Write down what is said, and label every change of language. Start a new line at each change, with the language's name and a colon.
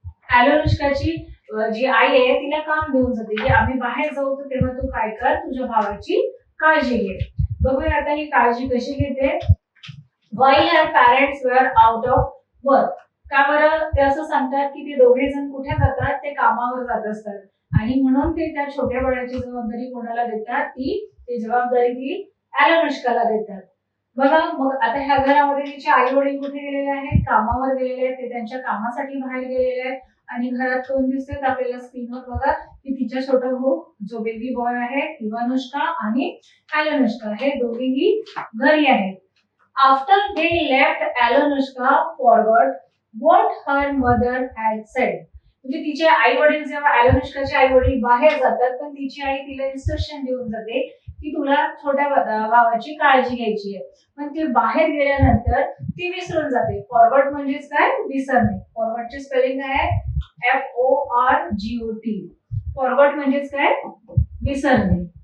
Marathi: ॲलोनुष्काची जी आई आहे तिला काम देऊन जाते की आम्ही बाहेर जाऊ, तर तेव्हा तू काय कर, तुझ्या भावाची काळजी घे. बघूया आता ही काळजी कशी घेते.
English: While her parents were out of work.
Marathi: का बरं ते असं सांगतात की ते दोघे जण कुठे जातात, ते कामावर जात असतात आणि म्हणून ते त्या छोट्या बाळाची जबाबदारी कोणाला देतात, ती जबाबदारी ती ॲलोनुष्काला देतात. बघा मग आता ह्या घरामध्ये तिचे आई वडील कुठे गेलेले आहेत, कामावर गेलेले आहेत. ते त्यांच्या कामासाठी बाहेर गेलेले आहेत आणि घरात कोण दिसतात आपल्याला स्क्रीनवर बघा, की तिच्या छोटा भाऊ जो बेबी बॉय आहे, इवानुष्का आणि ॲलोनुष्का, हे दोघेही घरी आहेत.
English: After they left, Alyonushka forgot what her mother had said.
Marathi: म्हणजे तिचे आई वडील जेव्हा ॲलोनुष्काचे आई वडील बाहेर जातात, तर तिची आई तिला इन्स्ट्रक्शन देऊन जाते की तुला छोट्या भावाची काळजी घ्यायची आहे. पण ती बाहेर गेल्यानंतर ती विसरून जाते. फॉरवर्ड म्हणजेच काय, विसरणे. फॉरवर्डची स्पेलिंग काय आहे? FORGOT. फॉरवर्ड म्हणजेच काय, विसरणे.